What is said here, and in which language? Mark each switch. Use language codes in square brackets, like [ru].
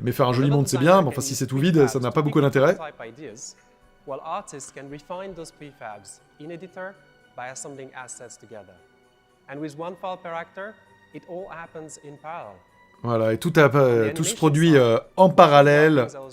[fr] Mais faire un joli monde, c'est bien, mais enfin, si c'est tout vide, ça n'a pas beaucoup d'intérêt. [en] While artists can refine those prefabs in editor by assembling assets together. And with one file per actor, it all happens in parallel. [fr] Voilà, et tout se produit en parallèle.